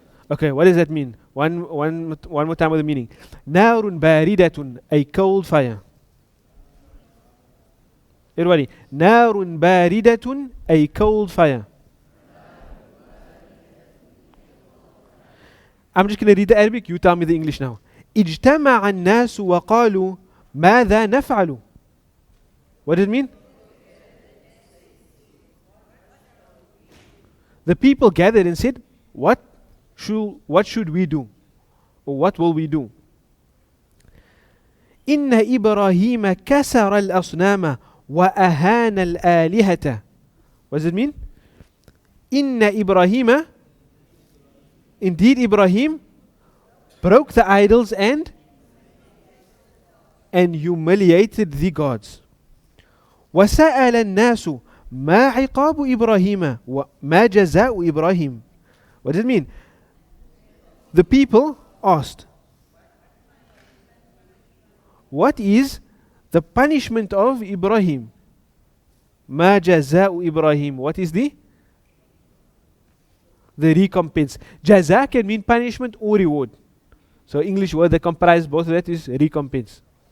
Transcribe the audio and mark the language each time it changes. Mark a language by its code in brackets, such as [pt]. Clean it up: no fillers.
[en] Okay, what does that mean? One more time with the meaning. نار باردة, a cold fire. Everybody, نار باردة, a cold fire. I'm just going to read the Arabic, you tell me the English now. [ar] اجتمع الناس وقالوا ماذا نفعل. [en] What does it mean? The people gathered and said, what should we do? Or what will we do? [ar] إن إبراهيم كسر الأصنام وأهان الآلهة. [en] What does it mean? إن إبراهيم, indeed Ibrahim, broke the idols and humiliated the gods. [ar] وسأل الناس ما عقاب إبراهيم وما جزاء إبراهيم. [en] What does it mean? The people asked, what is the punishment of Ibrahim? ما جزاء إبراهيم. What is the recompense? Jaza can mean punishment or reward. So English word that comprise both of that is recompense.